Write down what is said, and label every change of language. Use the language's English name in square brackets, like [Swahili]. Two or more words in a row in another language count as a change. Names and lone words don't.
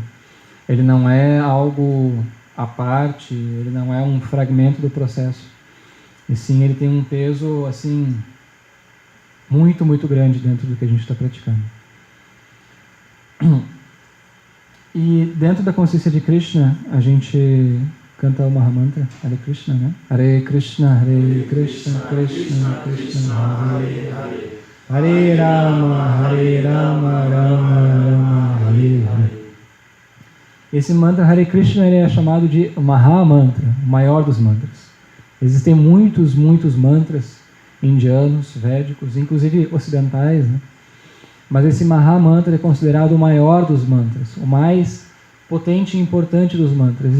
[Portuguese] Ele não é algo à parte, ele não é um fragmento do processo. E sim, ele tem um peso assim muito, muito grande dentro do que a gente está praticando. E dentro da consciência de Krishna, a gente canta o Mahamantra, Hare Krishna, né? [Sanskrit] Hare Krishna, Krishna Krishna, Hare Hare. Hare Rama, Rama Rama, Hare Hare. [Portuguese] Esse mantra Hare Krishna ele é chamado de Mahamantra, o maior dos mantras. Existem muitos mantras indianos, védicos, inclusive ocidentais, né? Mas esse Mahamantra é considerado o maior dos mantras, o mais potente e importante dos mantras.